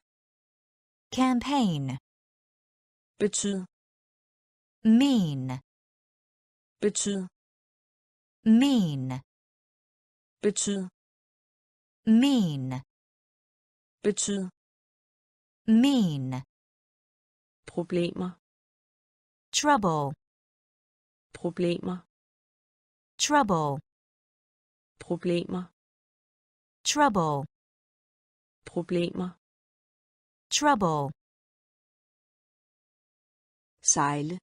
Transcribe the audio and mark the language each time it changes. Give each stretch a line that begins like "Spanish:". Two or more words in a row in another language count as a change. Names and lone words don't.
English: campaign,
Danish: betyd,
English: mean,
Danish: betyd,
English: mean,
Danish: betyd,
English: mean,
Danish: betyd,
English: mean,
Danish: problemer,
English: trouble,
Danish: problemer,
English: trouble,
Danish: problemer,
English: trouble,
Danish: problemer,
English: trouble,
Danish: sejle,